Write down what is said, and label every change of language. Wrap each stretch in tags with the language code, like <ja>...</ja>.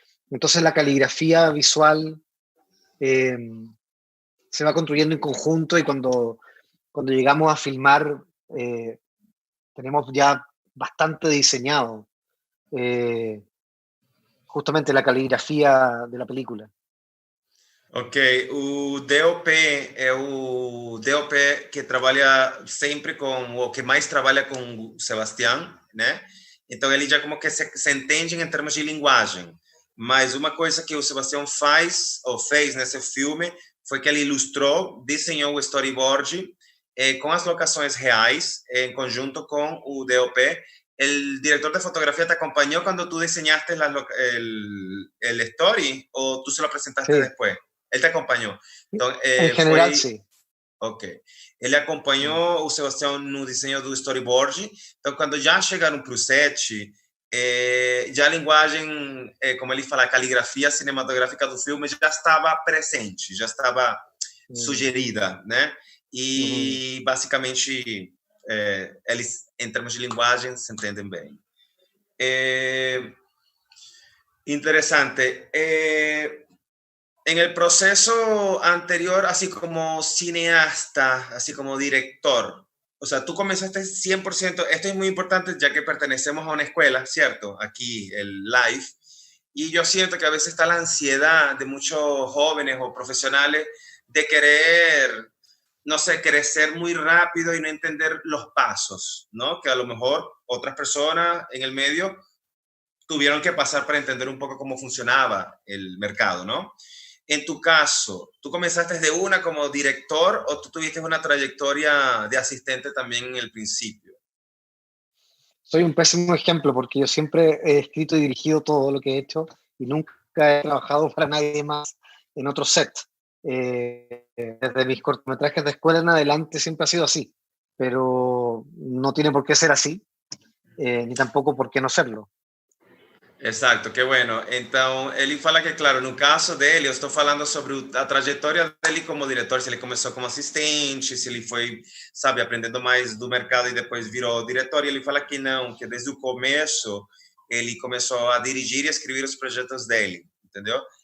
<es>Entonces la caligrafía visual se va construyendo en conjunto, y cuando llegamos a filmar tenemos ya bastante diseñado justamente la caligrafía de la película.</es> <pt>Ok, o DOP é o DOP que trabalha sempre com, o que mais trabalha com o Sebastián, né? Então ele já como que se entende em termos de linguagem. Mas uma coisa que o Sebastián fez nesse filme foi que ele ilustrou, desenhou o storyboard com as locações reais, em conjunto com o DOP.</pt> <es>¿El director de fotografía te acompañó cuando tú diseñaste el story o tú se lo presentaste después? Él te acompañó.</es> <pt>Então, em general, sim. Ok. Ele acompanhou o Sebastião no desenho do storyboard. Então, quando já chegaram para o set, já a linguagem, como ele fala, a caligrafia cinematográfica do filme já estava presente, já estava sugerida, né? E, basicamente, eles, em termos de linguagem, se entendem bem.</pt> <es>Eh, interesante. En el proceso anterior, así como cineasta, así como director, o sea, tú comenzaste 100%, esto es muy importante ya que pertenecemos a una escuela, ¿cierto? Aquí, el live. Y yo siento que a veces está la ansiedad de muchos jóvenes o profesionales de querer, no sé, crecer muy rápido y no entender los pasos, ¿no? Que a lo mejor otras personas en el medio tuvieron que pasar para entender un poco cómo funcionaba el mercado, ¿no? En tu caso, ¿tú comenzaste de una como director o tú tuviste una trayectoria de asistente también en el principio? Soy un pésimo ejemplo porque yo siempre he escrito y dirigido todo lo que he hecho y nunca he trabajado para nadie más en otro set. Desde mis cortometrajes de escuela en adelante siempre ha sido así, pero no tiene por qué ser así, ni tampoco por qué no serlo. Exato, que bueno.</es> <pt>Então, ele fala que, claro, no caso dele, eu estou falando sobre a trajetória dele como diretor, se ele começou como assistente, se ele foi, sabe, aprendendo mais do mercado e depois virou diretor. E ele fala que não, que desde o começo ele começou a dirigir e escrever os projetos dele, entendeu?</pt>